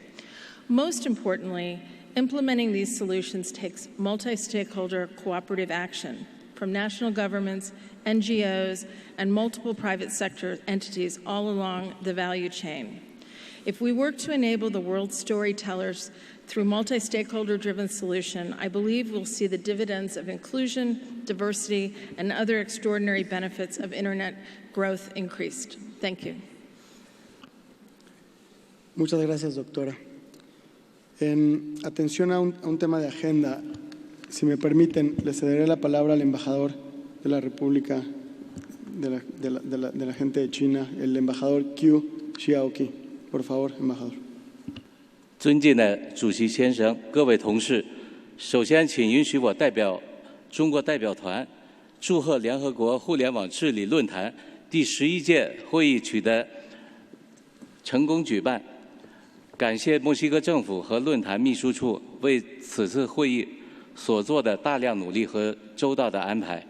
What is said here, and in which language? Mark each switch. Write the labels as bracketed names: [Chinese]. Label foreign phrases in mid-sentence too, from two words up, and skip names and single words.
[English] Most importantly, implementing these solutions takes multi-stakeholder cooperative action from national governments, NGOs, and multiple private sector entities all along the value chain. If we work to enable the world's storytellers through multi-stakeholder-driven solution, I believe we'll see the dividends of inclusion, diversity, and other extraordinary benefits of internet growth increased. Thank you. [Spanish] Muchas gracias, doctora. En atención a un tema de agenda, si me permiten, le cederé la palabra al embajador de la República de la gente de China, el embajador Qiu Xiaoqi. Por favor, embajador. [Chinese] 尊敬的主席先生，各位同事，首先请允许我代表中国代表团祝贺联合国互联网治理论坛第11届会议取得成功举办，感谢墨西哥政府和论坛秘书处为此次会议所做的大量努力和周到的安排。